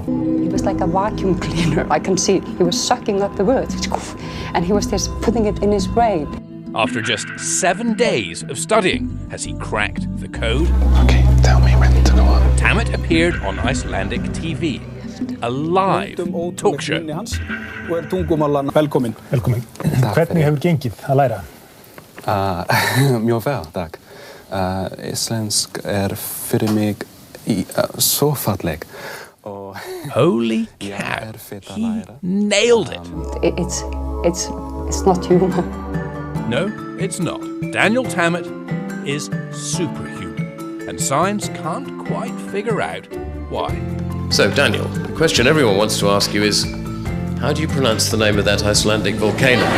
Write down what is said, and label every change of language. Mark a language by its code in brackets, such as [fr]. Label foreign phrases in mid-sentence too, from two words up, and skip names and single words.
[en] He was like a vacuum cleaner. I can see he was sucking up the words, and he was just putting it in his brain. After just 7 days of studying, has he cracked the code? Okay, tell me when to go on. Tammet appeared on Icelandic TV, a live talk show. [is] Velkomin. Hvernig hefur gengið að læra? Mjög vel, takk. Íslensk fyrir mig svo falleg. [en] Holy cow, he nailed it. It's not human. No, it's not. Daniel Tammet is superhuman, and science can't quite figure out why. So, Daniel, the question everyone wants to ask you is, how do you pronounce the name of that Icelandic volcano?